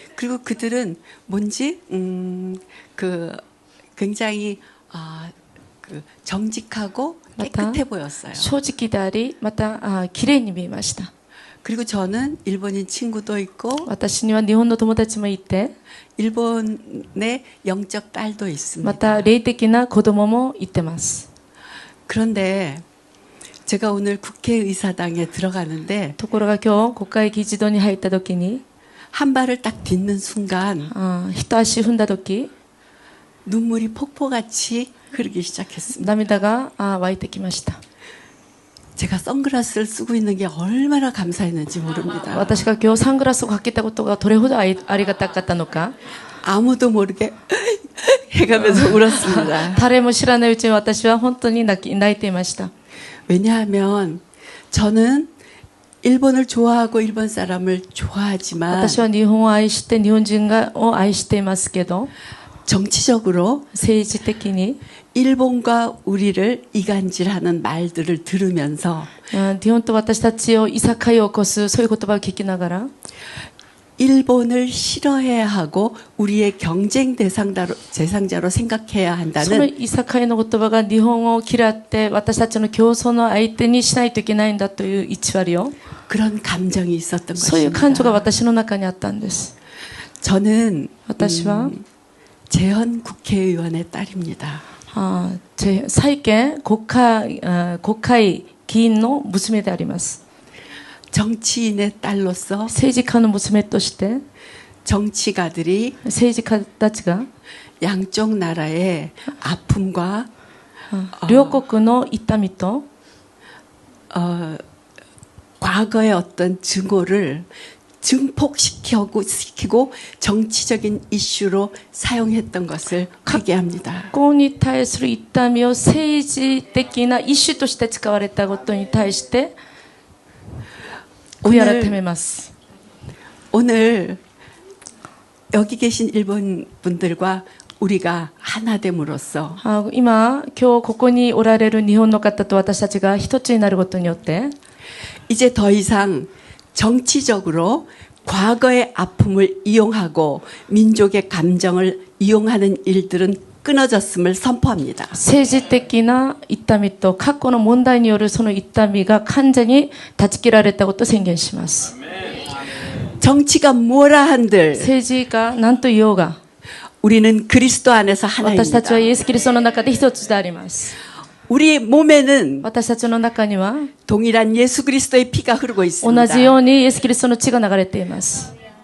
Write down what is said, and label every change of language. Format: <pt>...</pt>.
<ko>그리고 그들은 뭔지 그 굉장히 그 정직하고 깨끗해 보였어요.</ko> <ja>正直でありまた綺麗に見えました</ja> <ko>그리고 저는 일본인 친구도 있고</ko> <ja>私には日本の友達もいて</ja> <ko>일본의 영적 딸도 있습니다.</ko> <ja>また霊的な子供もいてます</ja> <ko>그런데 제가 오늘 국회의사당에 들어가는데</ko> <ja>ところが今日国会議事堂に入った時に</ja> <ko>한 발을 딱 딛는 순간</ko> <ja>一足踏んだ時</ja> <ko>눈물이 폭포같이 흐르기 시작했습니다.</ko> <ja>涙が湧いてきました</ja> <ko>제가 선글라스를 쓰고 있는 게 얼마나 감사했는지 모릅니다.</ko> <ja>私が今日サングラスをかけたことがどれほどありがたかったのか</ja> <ko>아무도 모르게 해가면서 울었습니다.</ko> <ja>誰も知らないうちに私は本当に泣いていました</ja> <ko>왜냐하면 저는 일본을 좋아하고 일본 사람을 좋아하지만</ko> <ja>私は日本を愛して日本人を愛していますけど</ja> <ko>정치적으로</ko> <ja>政治的に</ja> <ko>일본과 우리를 이간질하는 말들을 들으면서</ko> <ja>日本と私たちをいさかいを起こすそういう言葉を聞きながら</ja> <ko>일본을 싫어해야 하고 우리의 경쟁 대상자로 생각해야</ko> <ja>その</ja> <ko>한다는</ko> <ja>いさかいの言葉が日本を嫌って私たちの競争の相手にしないといけないんだという偽りを</ja> <ko>그런 감정이 있었던</ko> <ja>そういう感情が</ja> <ko>것입니다.</ko> <ja>私の中にあったんです</ja> <ko>저는</ko> <ja>私は</ja> <ko>재현 국회의원의 딸입니다.</ko> <ja>債権国会議員の娘であります</ja> <ko>정치인의 딸로서</ko> <ja>政治家の娘として</ja> <ko>정치가들이</ko> <ja>政治家たちが</ja> <ko>양쪽 나라의 아픔과</ko> <ja>両国の痛みと</ja> <ko>과거의 어떤 증오를 증폭시키고 정치적인 이슈로 사용했던 것을 회개합니다.</ko> <ja>ここに対する痛みを政治的なイシュとして使われたことに対して悔い改めます。</ja> <ko>오늘 여기 계신 일본 분들과 우리가 하나 됨으로써</ko> <ja>今ここにおられる日本の方と私たちが一つになることによって</ja> <ko>이제 더 이상 정치적으로 과거의 아픔을 이용하고 민족의 감정을 이용하는 일들은 끊어졌음을 선포합니다.</ko> <ja>政治的な痛みと過去の問題によるその痛みが完全に断ち切られたことを宣言します。</ja> <ko>정치가 뭐라 한들</ko> <ja>政治が何と言おうが</ja> <ko>우리는 그리스도 안에서 하나입니다.</ko> <ja>私たちはイエス・キリストの中で一つであります。</ja> <ko>우리 몸에는</ko> <ja>私たちの中には</ja> <ko>동일한 예수 그리스도의 피가 흐르고 있습니다.</ko> <ja>同じようにイエス・キリストの血が流れています。</ja>